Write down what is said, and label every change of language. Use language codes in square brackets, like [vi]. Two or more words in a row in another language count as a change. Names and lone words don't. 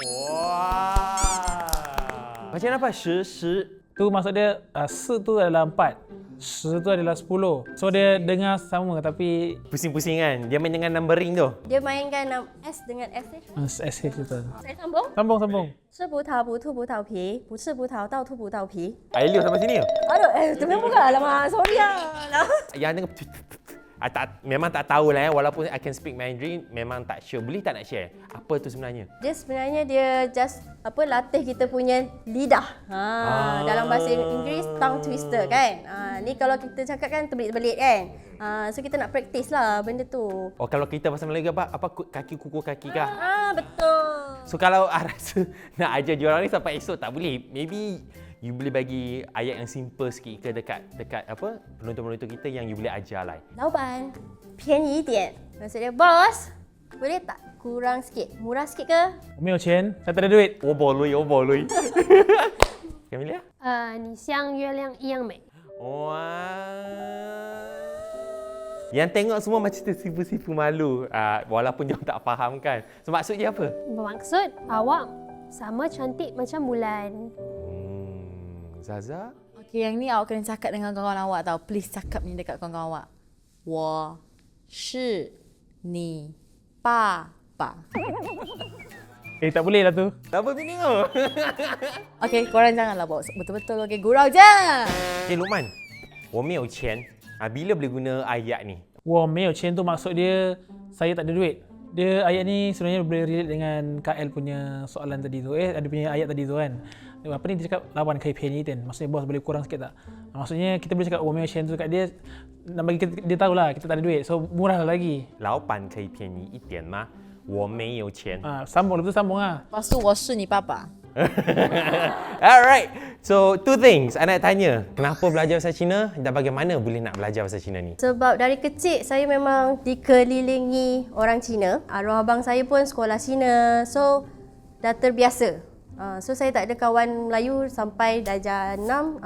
[ms] Wah. Macam apa? 10 tu maksud dia 4 tu adalah 4, 10 tu adalah 10. So dia dengar sama tapi pusing-pusing kan? Dia main dengan numbering tu. Dia mainkan S dengan SH. SH tu. Saya sambung. Sambung. [zh] 吃葡萄不吐葡萄皮，不吃葡萄倒吐葡萄皮。 [ms] Ailio sampai sini ke? Aduh, terus buka. Alamak, sorry lah. Yang tengah memang tak tahu lah walaupun [en] I can speak Mandarin, [ms] memang tak sure. Boleh tak nak share? Apa tu sebenarnya? Dia sebenarnya dia just latih kita punya lidah. Dalam bahasa Inggeris [en] tongue twister [ms] kan. Ni kalau kita cakap kan terbelit-belit kan. So kita nak practice lah benda tu. Oh, kalau kita bahasa Melayu apa kaki kuku kaki kah? Betul. So kalau rasa nak ajar diorang ni sampai esok tak boleh. [en] Maybe you [ms] boleh bagi ayat yang simple sikit ke dekat apa penonton-penonton kita yang you boleh ajar lah. [zh] 老板，便宜一点。 [ms] Maksudnya boss, boleh tak kurang sikit? Murah sikit ke? [zh] 我没有钱， [ms] saya tak ada duit. Oh boloi. Camilla? [zh] 你像月亮一样美。 [ms] Wah. Yang tengok semua macam tersipu-sipu malu. Walaupun dia tak faham kan. So maksud dia apa? Bermaksud awak sama cantik macam bulan. Zaza? Okey, yang ni awak kena cakap dengan kawan awak tau. Please cakap ni dekat kawan awak. [zh] 我是你爸爸。 [ms] tak boleh lah tu. Apa meaning tu? Okey, korang janganlah bawa betul-betul. Okey, gurau je. Lukman, [zh] 我没有钱. [ms] Bila boleh guna ayat ni? [zh] 我没有钱 [ms] tu maksud dia saya tak ada duit. Dia ayat ni sebenarnya boleh relate dengan KL punya soalan tadi tu. Ada punya ayat tadi tu kan. Apa ni dia cakap [zh] 老板开便宜点. [ms] Maksudnya bos boleh kurang sikit tak? Maksudnya kita boleh cakap [zh] 我没有钱 [ms] tu kat dia nak bagi dia tahulah kita tak ada duit. So murah lagi. [zh] 老板可以便宜一点吗？我没有钱。 [ms] sambung lepas tu sambung lah. Lepas tu [zh] 我是你爸爸。 [en] Alright. So two things I [ms] nak tanya. Kenapa belajar bahasa Cina dan bagaimana boleh nak belajar bahasa Cina ni? Sebab dari kecil saya memang dikelilingi orang Cina. Arwah abang saya pun sekolah Cina. So dah terbiasa. So saya tak ada kawan Melayu sampai darjah 6.